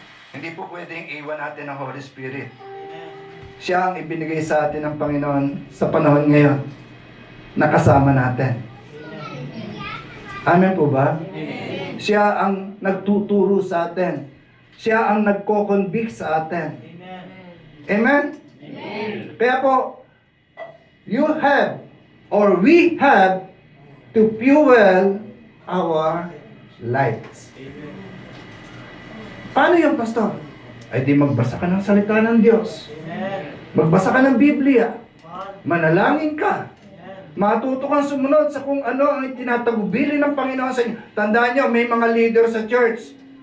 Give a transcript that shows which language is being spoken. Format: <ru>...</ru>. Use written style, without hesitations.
<tl>Hindi po pwedeng iwan natin ang Holy Spirit. Siya ang ibinigay sa atin ng Panginoon sa panahon ngayon na kasama natin. Amen po ba? Siya ang nagtuturo sa atin. Siya ang nagko-convict sa atin. Amen? Kaya po,</tl> <en>you have or we have to fuel our lights.</en> <tl>Paano yung pastor? Ay di magbasa ka ng salita ng Diyos. Magbasa ka ng Biblia. Manalangin ka. Matuto kang sumunod sa kung ano ang itinatagubili ng Panginoon sa inyo. Tandaan nyo, may mga leader sa church.</tl>